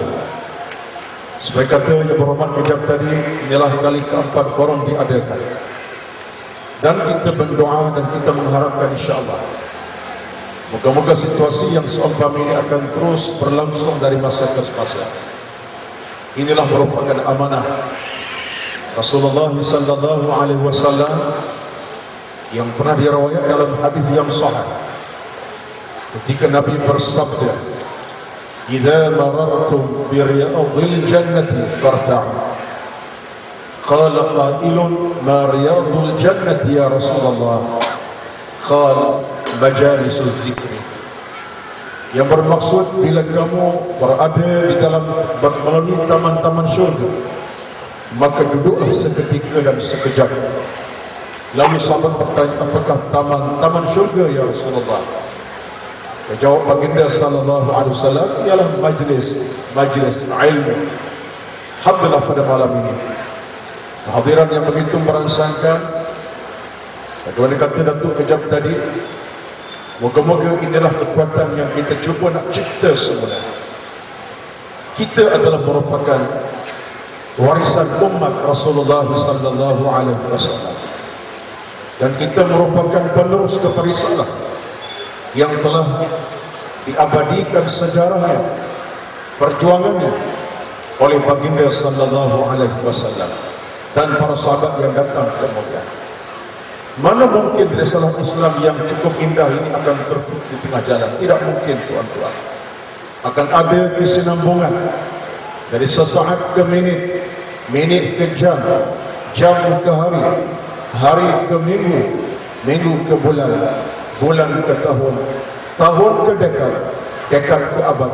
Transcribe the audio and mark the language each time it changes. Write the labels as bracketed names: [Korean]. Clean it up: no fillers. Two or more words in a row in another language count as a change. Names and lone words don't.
[Malay] Sebagai kata yang berhormat hujab tadi, inilah kali keempat forum diadakan. Dan kita berdoa dan kita mengharapkan insyaAllah, moga-moga situasi yang seumpama ini akan terus berlangsung dari masa ke masa. Inilah merupakan amanah Rasulullah [Arabic] صلى الله عليه وسلم [Malay] yang pernah diriwayatkan dalam hadis yang sahih, ketika Nabi bersabda, [Arabic] إذا مررتم برياض الجنة فارتعوا. قال قائل ما رياض الجنة يا رسول الله؟ قال مجالس الذكر. [Malay] Yang bermaksud, bila kamu berada di dalam melalui taman-taman syurga, maka duduklah seketika dan sekejap. Lalu sahabat bertanya, apakah taman syurga [Arabic] يا رسول الله? [Malay] Jawab baginda [Arabic] صلى الله عليه وسلم, [Malay] ialah majlis ilmu. Alhamdulillah, pada malam ini kehadiran yang begitu merangsangkan, kedua kata Datuk kejap tadi, moga-moga inilah kekuatan yang kita cuba nak cipta semula. Kita adalah merupakan warisan umat Rasulullah [Arabic] صلى الله عليه وسلم, [Malay] dan kita merupakan penerus kepada risalah yang telah diabadikan sejarahnya, perjuangannya oleh baginda [Arabic] صلى الله عليه وسلم [Malay] dan para sahabat yang datang kemudian. Mana mungkin risalah Islam yang cukup indah ini akan terputus di tengah jalan? Tidak mungkin, tuan-tuan. Akan ada kesinambungan dari sesaat ke minit, minit ke jam, jam ke hari, hari ke minggu, minggu ke bulan, bulan ke tahun, tahun ke dekad, dekad ke abad.